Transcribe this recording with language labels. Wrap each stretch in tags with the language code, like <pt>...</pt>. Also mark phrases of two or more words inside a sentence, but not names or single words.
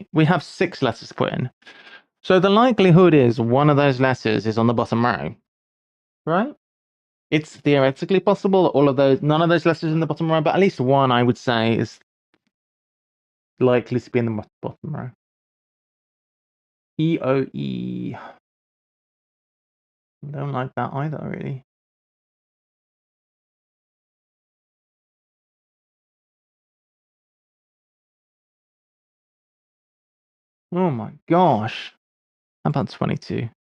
<en>We have 6 letters to put in. So the likelihood is one of those letters is on the bottom row. Right? It's theoretically possible that none of those letters in the bottom row, but at least one I would say is likely to be in the bottom row. E-O-E. I don't like that either, really. Oh my gosh. How about 22?</en>